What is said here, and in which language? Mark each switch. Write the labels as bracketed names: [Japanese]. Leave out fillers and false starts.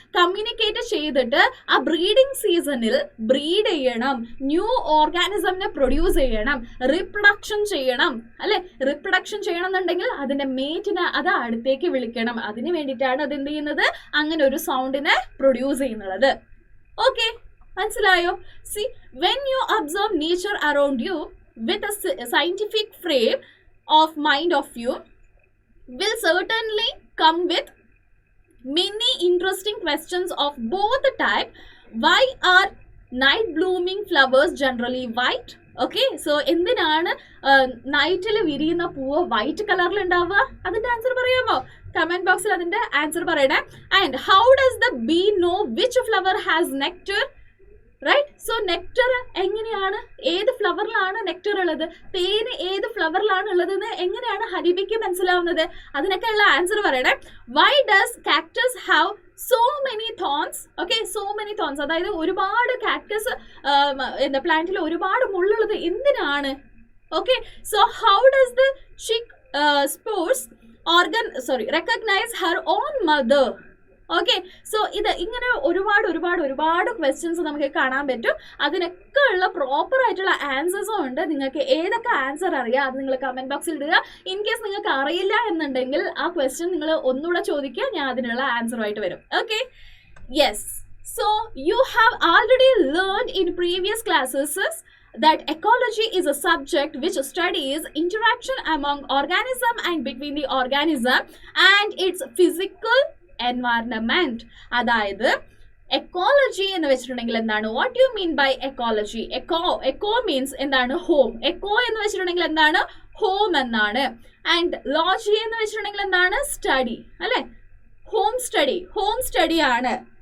[Malayalam] Communicate ചെയ്തിട്ട് ആ breeding സീസണിൽ ബ്രീഡ് ചെയ്യണം, ന്യൂ ഓർഗാനിസമിനെ പ്രൊഡ്യൂസ് ചെയ്യണം, റീപ്രൊഡക്ഷൻ ചെയ്യണം, അല്ലെ. റീപ്രൊഡക്ഷൻ ചെയ്യണം എന്നുണ്ടെങ്കിൽ അതിന്റെ മേറ്റിനെ അത് അടുത്തേക്ക് വിളിക്കണം. അതിന് വേണ്ടിയിട്ടാണ് അത് എന്ത് ചെയ്യുന്നത്, അങ്ങനെ ഒരു സൗണ്ടിനെ പ്രൊഡ്യൂസ് ചെയ്യുന്നത്. ഓക്കെ, മനസ്സിലായോ? [English] See when you observe nature around you with a scientific frame of mind of you will certainly come with many interesting questions of both type. Why are night blooming flowers generally white? [Malayalam] Okay, so എന്തിനാണ് നൈറ്റിൽ വിരിയുന്ന പൂവ് white കളറിൽ ഉണ്ടാവുക? അതിന്റെ answer പറയാമോ? Comment ബോക്സിൽ അതിന്റെ ആൻസർ പറയണേ. [English] And how does the bee know which flower has nectar? [Malayalam] Right, so nectar എങ്ങനെയാണ്, ഏത് ഫ്ലവറിലാണ് നെക്ടർ ഉള്ളത്, തേന് ഏത് ഫ്ലവറിലാണ് ഉള്ളതെന്ന് എങ്ങനെയാണ് ഹരിബിക്ക് മനസ്സിലാവുന്നത്? അതിനൊക്കെയുള്ള ആൻസർ പറയണേ. [English] Why does cactus have so many thorns? [Malayalam] Okay, [English] so many thorns, [Malayalam] അതായത് ഒരുപാട് കാക്ടസ് പ്ലാന്റിൽ ഒരുപാട് മുള്ളുള്ളത് എന്തിനാണ്? [English] Okay, so how does the chick sports recognize her own mother? [Malayalam] Okay, so ഇത് ഇങ്ങനെ ഒരുപാട് ക്വസ്റ്റ്യൻസ് നമുക്ക് കാണാൻ പറ്റും. അതിനൊക്കെ ഉള്ള പ്രോപ്പർ ആയിട്ടുള്ള ആൻസേഴ്സും ഉണ്ട്. നിങ്ങൾക്ക് ഏതൊക്കെ ആൻസർ അറിയാം അത് നിങ്ങൾ കമന്റ് ബോക്സിൽ ഇടുക. [English] in case [Malayalam] നിങ്ങൾക്ക് അറിയില്ല എന്നുണ്ടെങ്കിൽ ആ ക്വസ്റ്റ്യൻ നിങ്ങൾ ഒന്നുകൂടെ ചോദിക്കുക, ഞാൻ അതിനുള്ള ആൻസറുമായിട്ട് വരും. [English] Okay, yes, so you have already learned in previous classes that ecology is a subject which studies interaction among organism and between the organism and its physical environment. [Malayalam] അതായത് എക്കോളജി എന്ന് വെച്ചിട്ടുണ്ടെങ്കിൽ എന്താണ്, [English] What you mean by ecology? [Malayalam] Echo means എന്താണ്, home. Echo എന്ന് വെച്ചിട്ടുണ്ടെങ്കിൽ എന്താണ്, home എന്നാണ്. And ലോജി എന്ന് വെച്ചിട്ടുണ്ടെങ്കിൽ എന്താണ്, സ്റ്റഡി, അല്ലെ. ഹോം സ്റ്റഡി ആണ്.